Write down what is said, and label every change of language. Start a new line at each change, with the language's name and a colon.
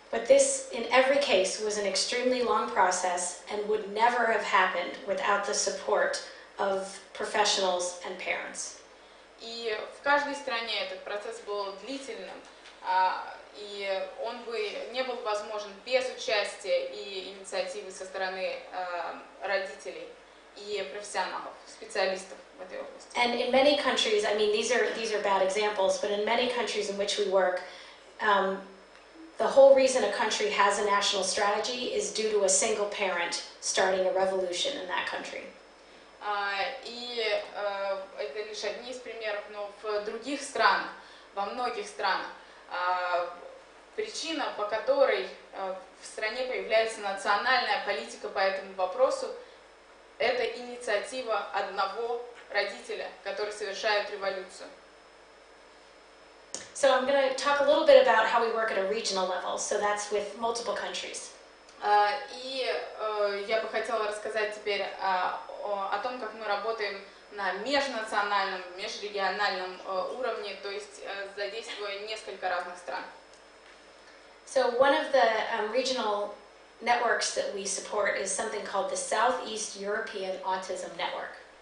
English: But this, in every case, was an extremely long process and would never have happened without the support of professionals and parents.
Russian: И в каждой стране этот процесс был длительным, и он бы не был возможен без участия и инициативы со стороны родителей и профессионалов, специалистов в этой области.
English: And in many countries, I mean, these are bad examples, but in many countries in which we work, the whole reason a country has a national strategy is due to a single parent starting a revolution in that country.
Russian: И это лишь одни из примеров, но в других странах, во многих странах, причина, по которой в стране появляется национальная политика по этому вопросу, это инициатива одного родителя, который совершает революцию.
English: So I'm going to talk a little bit about how we work at a regional level. So that's with multiple countries.
Russian: И я бы хотела рассказать теперь о том, как мы работаем на межнациональном, межрегиональном уровне, то есть задействуя несколько разных стран.
English: So one of the regional networks that we support is something called the Southeast European Autism Network.